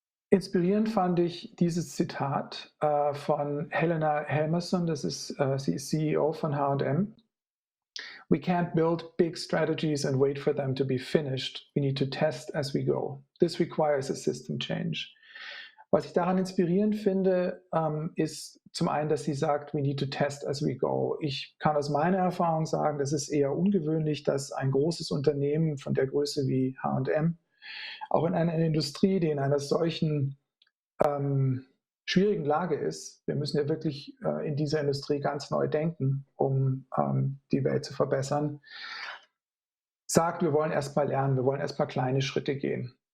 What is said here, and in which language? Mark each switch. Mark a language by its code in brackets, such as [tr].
[de] Inspirierend fand ich dieses Zitat von Helena Helmersson, sie ist CEO von H&M. [en] We can't build big strategies and wait for them to be finished. We need to test as we go. This requires a system change. [de] Was ich daran inspirierend finde, ist zum einen, dass sie sagt, [en] we need to test as we go. [de] Ich kann aus meiner Erfahrung sagen, das ist eher ungewöhnlich, dass ein großes Unternehmen von der Größe wie H&M auch in einer Industrie, die in einer solchen schwierigen Lage ist, wir müssen ja wirklich in dieser Industrie ganz neu denken, um die Welt zu verbessern, sagt, wir wollen erst mal lernen, wir wollen erst mal kleine Schritte gehen.